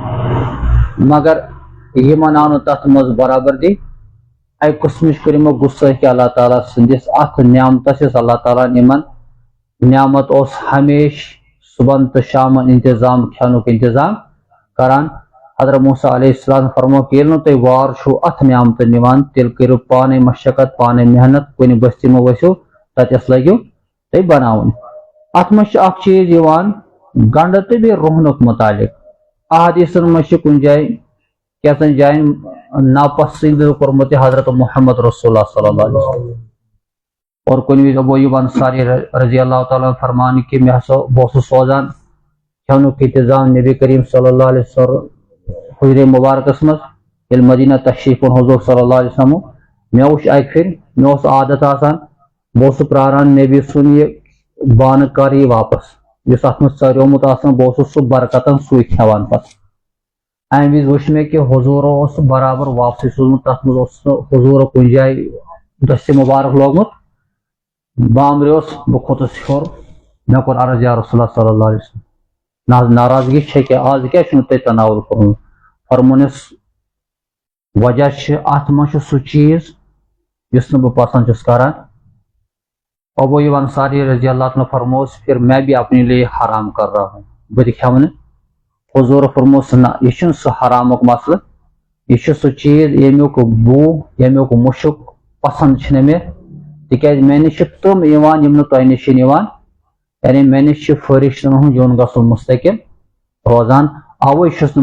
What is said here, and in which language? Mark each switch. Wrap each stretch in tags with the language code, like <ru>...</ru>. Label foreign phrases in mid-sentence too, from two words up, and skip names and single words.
<ks>مگر یِمن آو نہٕ تتھ منٛز برابردی اکہِ قٕسمٕچ کٔر یِمو گُستٲخی اللہ تعالیٰ سٕنٛدِس اتھ نعمتس یُس اللہ تعالیٰ ہن یِمن نعمت اوس ہمیشہ صبحن تہٕ شامن انتظام کھٮ۪نُک انتظام کران حضرت موسیٰ</ks> <ar>علیہ السلام</ar> <ks>فرمو کہ ییٚلہِ نہٕ تُہۍ وار چھُو اتھ نعمتہٕ نِوان تیٚلہِ کٔرِو پانے مشقت پانے محنت کُنہِ بستی منٛز ؤسِو تتٮ۪س لٲگِو تُہۍ بناوُن اتھ منٛز چھُ اکھ چیٖز یِوان گنڈٕ تہٕ بیٚیہِ رُہنُک متعلق احادیثن منٛز چھُ کُنہِ جایہِ کینٛژن جاین ناپسند کوٚرمُت یہِ حضرت محمد</ks> <ar>رسول اللہ صلی اللہ علیہ وسلم</ar> <ks>اور کُنہِ وِزِ ابو ایوب انصاری</ks> <ar>رضی اللہ تعالیٰ</ar> <ks>فرمان کہ مےٚ ہسا بہٕ اوسُس سوزان کھٮ۪نُک انتظام نبی کریم</ks> <ar>صلی اللہ علیہ وسلم</ar> <ks>حجرِ مبارکس منٛز ییٚلہِ مدینہ تشریف اوٚن حضور</ks> <ar>صلی اللہ علیہ وسلم</ar> <ks>مےٚ وٕچھ اکہِ پھِرِ مےٚ اوس عادت آسان بہٕ اوسُس پراران نبی سُنٛد یہِ بانہٕ کر یی واپس یُس اتھ منٛز ژٲریومُت آسان بہٕ اوسُس سُہ برکتن سُے کھٮ۪وان پتہٕ امہِ وِزِ وٕچھ مےٚ کہ حضوٗرو اوس برابر واپسٕے سوٗزمُت تتھ منٛز اوس نہٕ حضوٗرو کُنہِ جایہِ دٔستہِ مُبارک لوگمُت بامبریوس بہٕ کھوٚتُس ہیوٚر مےٚ کوٚر عرض</ks> <ar>یا رسول اللہ صلی اللہ علیہ وسلم</ar> <ks>نہ حظ ناراضگی چھےٚ کینٛہہ آز کیٛازِ چھُنہٕ تۄہہِ تناوُل کوٚرمُت فرموٗنس وجہ چھِ اتھ منٛز چھُ سُہ چیٖز یُس نہٕ بہٕ پسنٛد چھُس کران ابو ایوب انصاری</ks> <ar>رضی اللہ عنہ</ar> <ks>فرموس</ks> <ur>پھر میں بھی اپنے لیے حرام کر رہا ہوں</ur> <ks>بہٕ تہِ کھٮ۪مہٕ نہٕ حضوٗر فرموس نہ یہِ چھُنہٕ سُہ حرامُک مسلہٕ یہِ چھُ سُہ چیٖز ییٚمیُک بوٗ ییٚمیُک مُشُک پسنٛد چھُنہٕ مےٚ تِکیٛازِ مےٚ نِش چھِ تِم یِوان یِم نہٕ تۄہہِ نِش چھِنہٕ یِوان یعنی مےٚ نِش چھِ فرشتن ہُنٛد یُن گژھُن مستقل روزان اوے چھُس نہٕ</ks>